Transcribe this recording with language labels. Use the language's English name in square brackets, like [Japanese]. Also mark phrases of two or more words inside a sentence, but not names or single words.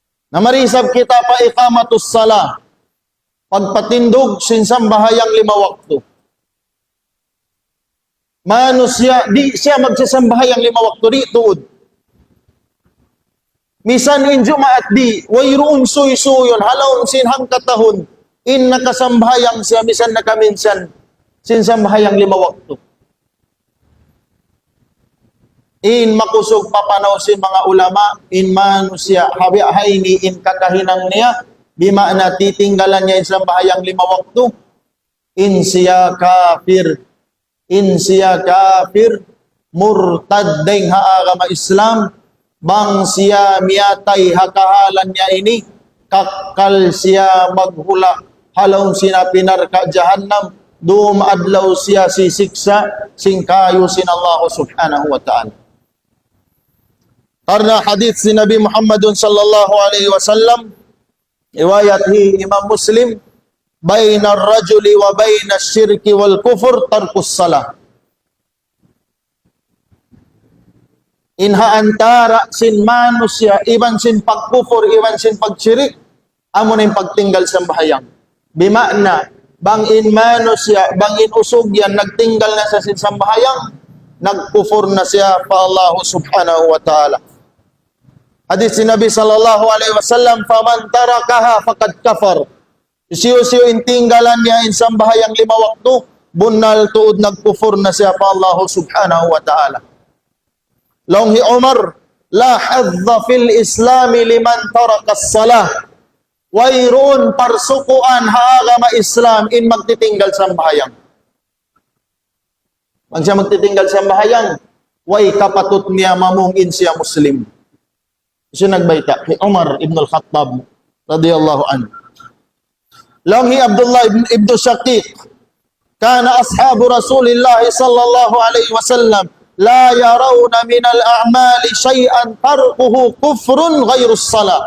[Tausug] Namarisab kita pa [Arabic] إقامة الصلاة. [Tausug] Pagpatindog sinsambahayang 5 waktu. Manusia, di siya magsasambahayang 5 waktu di tuod. Misan in Jumaat di, wayroon suy-suyon, halawon sinhang katahon, in nakasambahayang siya, misan nakaminsan, sinsambahayang 5 waktu. In makusog papanaw sin mga ulama, in manusia, habiahay in kakahinang niya, bima na titinggalan niya in sambahayang 5 waktu, in siya kafir, murtad deng haagama Islam, bang siya miyatay hakahalan niya ini, kakal siya maghula, halaw sina pinarka jahannam, doom adlaw siya sisiksa, singkayo sin Allah [Arabic] سبحانه وتعالى. [Tausug] Karena hadits si Nabi Muhammad [Arabic] صلى الله عليه وسلم, [Tausug] riwayat hi Imam Muslim, [Arabic] بين الرجل وبين الشرك والكفر ترك الصلاة. [Tausug] Inha antara sin manusia, iban sin pagkufur, iban sin pagsyirik, amo na yung pagtinggal sa bahayang. Bimakna, bang in manusia, bang in usog yan, nagtinggal na sa sin sambahayang, nagkufur na siya pa Allah [Arabic] سبحانه وتعالى. [Tausug] Hadis si Nabi [Arabic] صلى الله عليه وسلم, فمن تركها فقد كفر. [Tausug] Siyo-siyo intinggalan niya in sambahayang 5 waktu, bunal tuod nagkufur na siya pa Allah [Arabic] سبحانه وتعالى. [Tausug] Longhi Umar, [Arabic] لا حظ في الإسلام لمن ترك الصلاة. [Tausug] Wayroon parsukuan haagama Islam in magtitinggal sambahayang. Pag siya magtitinggal sambahayang, way kapatut niya mamungin siya Muslim. Siya nagbayta kay Umar ibn al-Khattab [Arabic] رضي الله عنه. Langhi Abdullah ibn Shaqiq, كان أصحاب رسول الله صلى الله عليه وسلم لا يرون من الأعمال شيئا تركه كفر غير الصلاة.